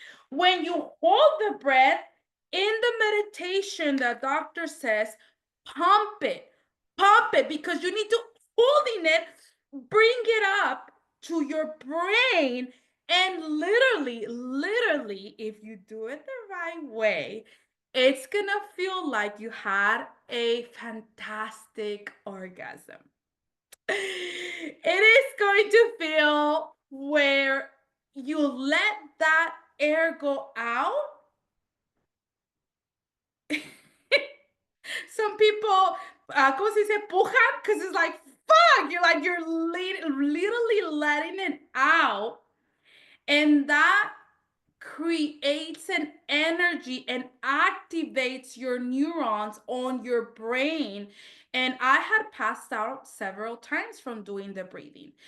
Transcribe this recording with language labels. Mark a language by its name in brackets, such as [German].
[English] When you hold the breath, in the meditation, the doctor says, pump it, because you need to holding it, bring it up to your brain, and literally, if you do it the right way, it's gonna feel like you had a fantastic orgasm. It is going to feel where you let that air go out. Some people, [Spanish] ¿cómo se dice? Pujan, [English] because it's like, fuck, you're literally letting it out. And that creates an energy and activates your neurons on your brain. And I had passed out several times from doing the breathing.